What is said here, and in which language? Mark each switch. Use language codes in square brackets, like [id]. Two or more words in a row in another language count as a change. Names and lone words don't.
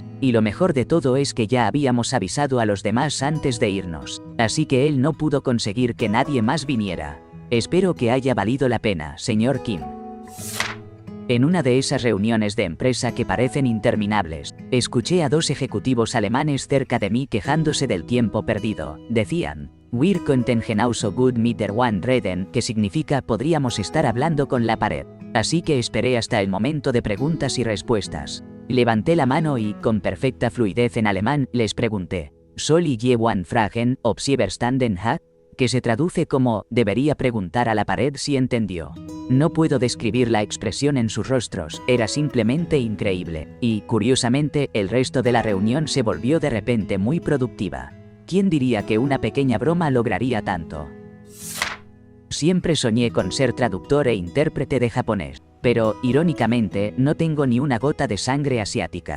[es] Y lo mejor de todo es que ya habíamos avisado a los demás antes de irnos, así que él no pudo conseguir que nadie más viniera. Espero que haya valido la pena, señor Kim. En una de esas reuniones de empresa que parecen interminables, escuché a dos ejecutivos alemanes cerca de mí quejándose del tiempo perdido. Decían, [de] "Wir könnten genauso gut mit der Wand reden", [es] que significa podríamos estar hablando con la pared. Así que esperé hasta el momento de preguntas y respuestas. Levanté la mano y, con perfecta fluidez en alemán, les pregunté, [de] "Soll ich jemand fragen, ob sie verstanden hat?", [es] que se traduce como, debería preguntar a la pared si entendió. No puedo describir la expresión en sus rostros, era simplemente increíble, y, curiosamente, el resto de la reunión se volvió de repente muy productiva. ¿Quién diría que una pequeña broma lograría tanto? Siempre soñé con ser traductor e intérprete de japonés, pero, irónicamente, no tengo ni una gota de sangre asiática.